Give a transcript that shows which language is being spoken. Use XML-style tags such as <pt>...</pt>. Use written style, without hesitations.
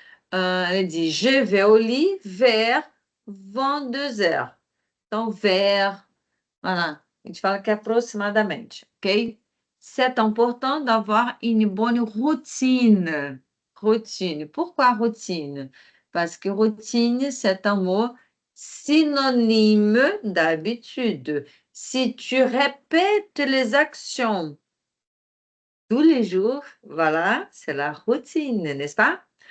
<fr>Elle dit je vais au lit vers 22 heures.</fr> <pt>Então, vers, voilà. A gente fala que é aproximadamente, ok?</pt> <fr>C'est important d'avoir une bonne routine. Routine. Pourquoi routine? Parce que routine, c'est un mot synonyme d'habitude. Si tu répètes les actions tous les jours, voilà, c'est la routine, n'est-ce pas?</fr>